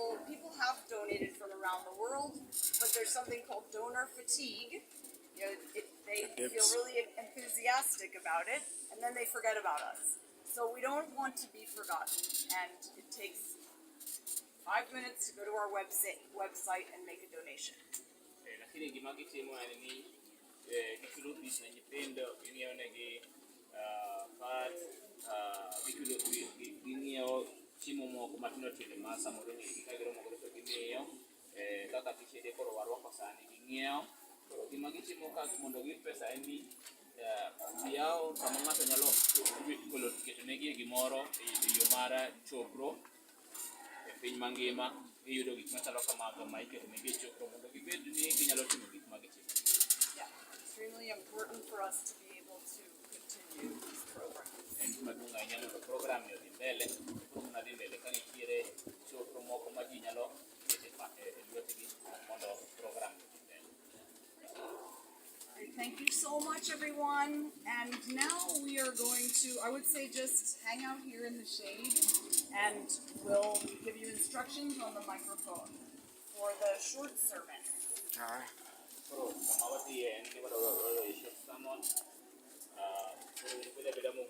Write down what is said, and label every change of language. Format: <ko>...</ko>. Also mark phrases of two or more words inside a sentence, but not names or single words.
<en>People have donated from around the world, but there's something called donor fatigue. You know, they feel really enthusiastic about it, and then they forget about us. So we don't want to be forgotten, and it takes 5 minutes to go to our website and make a donation.</en> <luo>lakini gima gitimo en ni gichulo fees ne nyithindo, ging'iewo negi pads, ging'iewo chiemo moko matindo tindo ma samoro ka giromogore to gimiyo, kaka tishede koro warwako sani ging'iewo. Koro gima gitimo ka mondo giyud pesa en ni giyawo kama ng'ato nyalo keto negi gimoro e yo mar chokro e piny mangima. Iyudo gik machalo kamago ma iketo negi e chokro mondo gibed ni ginyalo timo gik ma gitimo.</luo> <en>Yeah, extremely important for us to be able to continue these programs.</en> <luo>En gima duong' ahinya mondo program ni odhi mbele, program dhi mbele ka nitiere chokro moko ma ji nyalo kete e lwetgi mondo program ni odhi mbele.</luo> <en>Thank you so much, everyone. And now we are going to, I would say, just hang out here in the shade, and we'll give you instructions on the microphone for the short sermon. All right.</en> <luo>Koro kama wadhiye en gima dwaro</luo> <en>short sermon,</en> <luo>koro</luo>